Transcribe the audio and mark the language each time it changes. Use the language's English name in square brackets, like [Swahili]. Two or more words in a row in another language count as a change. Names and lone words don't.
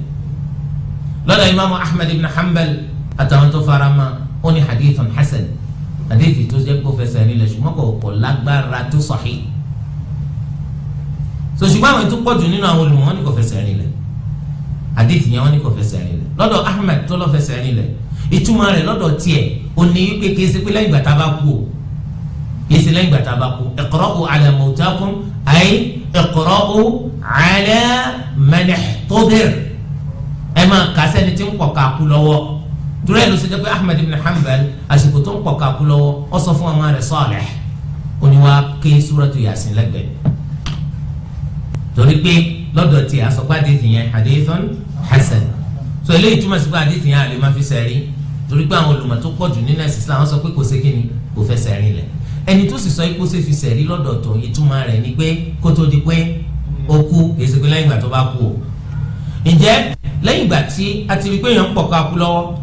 [Yoruba] lọ́dọ̀ imaamu Ahmad ibn Hanbal àtàwọn tó fara mọ́ ó ní [Arabic] حديث حسن [Yoruba] hadithi tó jẹ́ kó fẹsẹ̀ rinlẹ̀ ṣùgbọ́n kò lágbára tó sahih so ṣùgbọ́n àwọn ètò pọ̀jù nínú àwọn olùmọ̀ wọn ní kò fẹsẹ̀ rinlẹ̀ hadithi yẹn wọn ní kò fẹsẹ̀ rinlẹ̀ lọ́dọ̀ Ahmed tó lọ fẹsẹ̀ rinlẹ̀ ìtumọ̀ rẹ̀ lọ́dọ̀ tiẹ̀ ó ní wípé kí esi pé lẹ́yìn gbàtà bá kú o yẹsi lẹ́yìn gbàtà bá kú [Arabic] اقرؤوا على موتاكم أي اقرؤوا على من احتضر [Yoruba] ẹ máa kà sẹ́ni tí ń pọ̀ ká kú lọ́wọ́ torí ẹ̀ ló ṣe jẹ́ pé Ahmed ibn Hanbal àsìkò tó ń pọ̀ ká kú lọ́wọ́ ó sọ fún ọmọ rẹ̀ Salih ó ní wá ké [Arabic] سورة يس [Yoruba] lẹ́gbẹ̀ẹ́ torí pé lọ́dọ̀ tí a sọ pé àdéhìí yẹn [Arabic] حديث حسن [Yoruba] so eléyìí túmọ̀ sí pé àdéhìí yẹn àlè máa fi sẹ́rí torí pé àwọn olùmọ̀ tó pọ̀jù nínú ẹ̀sìn Islam wọ́n sọ pé kò sí kíni kò fẹ́ sẹ́rí lẹ̀ ẹni tó sì sọ pé kó sì fi sẹ́rí lọ́dọ̀ tó ìtumọ̀ rẹ̀ ni pé kó tó di pé ó kú èsì pé lẹ́yìn ìgbà tó bá kú o ǹjẹ́ lẹ́yìn ìgbà tí a ti rí pé èèyàn ń pọ̀ ká kú lọ́wọ́